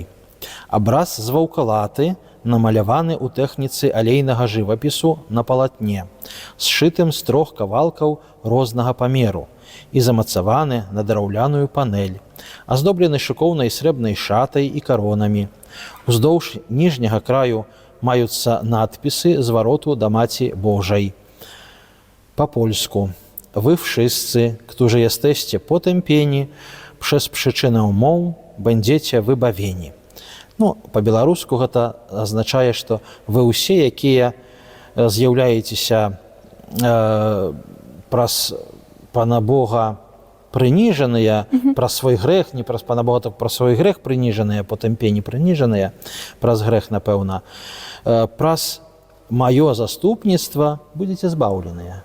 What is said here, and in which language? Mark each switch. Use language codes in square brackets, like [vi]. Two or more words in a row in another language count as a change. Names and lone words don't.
[be] Абраз з ваўкалаты намаляваны ў тэхніцы алейнага жывапісу на палатне, сшытым з 3 кавалкаў рознага памеру і замацаваны на драўляную панель, аздоблены шыкоўнай срэбнай шатай і каронамі. Уздоўж ніжняга краю маюцца надпісы звароту да Маці Божай. Па-польску. [pl] Вы wszyscy, którzy jesteście potępieni przez przyczynę mą, będziecie wybawieni. [be] Ну, па-беларуску гэта азначае, што вы ўсе, якія з'яўляецеся праз Пана Бога прыніжаныя, праз свой грэх, не праз Пана Бога, так праз свой грэх прыніжаныя, потэмпені прыніжаныя, праз грэх, напэўна, праз маё заступніцтва будзеце збаўленыя.